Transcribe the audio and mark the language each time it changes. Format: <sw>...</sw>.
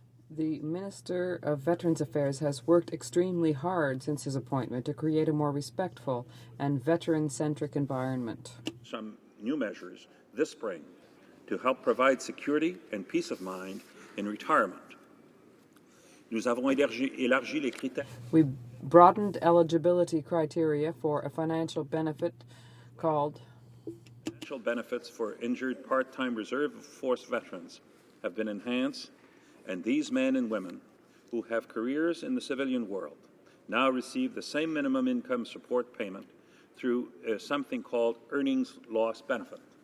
<en>The Minister of Veterans Affairs has worked extremely hard since his appointment to create a more respectful and veteran-centric environment. some new measures this spring to help provide security and peace of mind in retirement.</en> <fr>Nous avons élargi les critères.</fr> <en>We broadened eligibility criteria for a financial benefit called Financial benefits for injured part-time reserve force veterans have been enhanced, and these men and women who have careers in the civilian world now receive the same minimum income support payment through something called earnings loss benefit.</en>